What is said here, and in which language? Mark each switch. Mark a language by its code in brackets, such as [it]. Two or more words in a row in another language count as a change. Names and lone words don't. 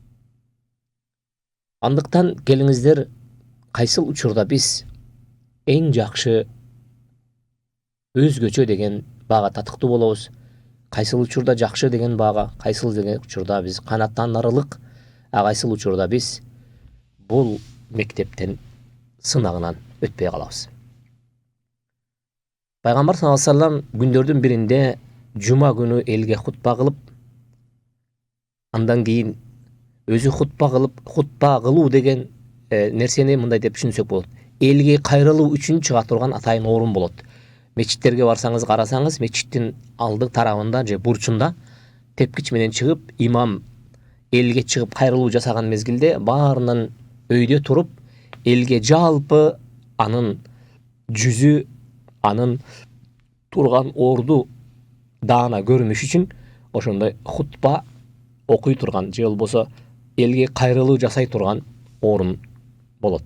[ky] Андыктан келиңиздер, кайсыл учурда биз эң жакшы өзгөчө деген баага татыктуу болобуз, кайсыл учурда жакшы деген баага, кайсыл деген учурда биз канаттандырылык, кайсыл учурда биз бул мектептен сынагынан өтпөй калабыз. Пайгамбар [ar] صلى الله عليه وسلم [ky] күндөрдүн биринде жума күнү элге хутба кылып, андан кийин өзү хутба кылуу деген нерсени мындай деп түшүнсөк болот. Элге кайрылуу үчүн чыга турган атайын орун болот. Мечиттерге барсаңыз карасаңыз, мечиттин алды тарабында же бурчунда тепкич менен чыгып, имам элге чыгып кайрылуу жасаган мезгилде баарынан өйдө туруп, элге жалпы анын жүзү, анын турган орду даана көрүнүш үчүн ошондой хутба окуй турган же болбосо элге кайрылуу жасай турган орун болот.